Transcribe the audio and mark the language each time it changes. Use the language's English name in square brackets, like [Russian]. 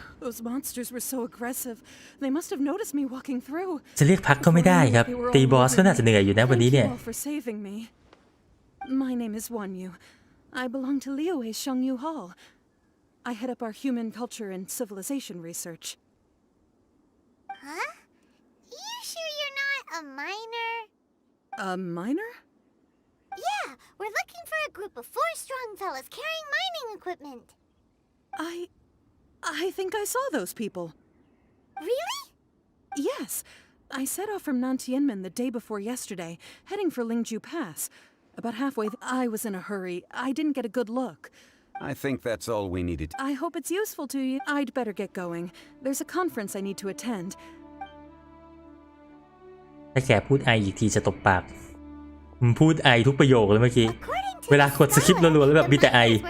[English] Those monsters were so aggressive. They must have noticed me walking through. [Thai] จะเรียกพักก็ไม่ได้ครับตีบอสก็น่าจะเหนื่อยอยู่นะวันนี้เนี่ย [English] Thank you all for saving me. My name is Wanyu. I belong to Liyue Shengyu Hall. I head up our human culture and civilization research. Huh? You sure you're not a miner? A miner? Yeah, we're looking for a group of 4 strong fellas carrying mining equipment. I think I saw those people. Really? Yes. I set off from Nantianmen the day before yesterday, heading for Lingju Pass. About halfway, I was in a hurry. I didn't get a good look. I think that's all we needed. I hope it's useful to you. I'd better get going. There's a conference I need to attend. [Thai] ถ้าแกพูดไออีกทีจะตบปากผมพูดไอทุกประโยคเลยเมื่อกี้เวลากดสคริปต์รัวๆแล้วแบบมีแต่ไอ